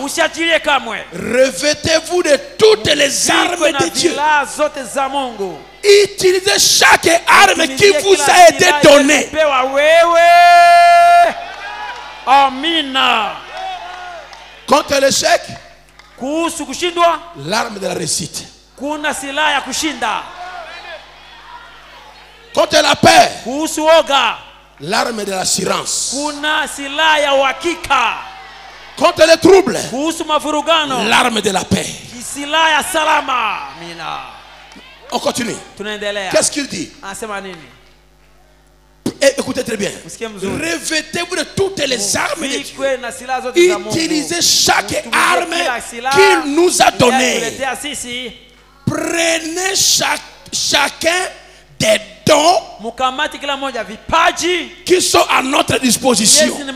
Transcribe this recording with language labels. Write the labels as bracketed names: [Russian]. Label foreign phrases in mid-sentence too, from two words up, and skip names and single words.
[French] Revêtez-vous de toutes les armes de Dieu Utilisez chaque arme qui vous a été donnée. Amina. Contre l'échec, l'arme de la réussite. [Swahili] Kuna silaha ya kushinda. [French] Contre la paix, l'arme de l'assurance. [Swahili] Kuna silaha ya uhakika. [French] Contre les troubles, l'arme de la paix. [Swahili] Silaha ya salama. Amina. [French] On continue. Qu'est-ce qu'il dit? Écoutez très bien. Revêtez-vous de toutes les armes de Dieu. Utilisez chaque arme qu'il nous a donnée. Prenez chacun des dons qui sont à notre disposition.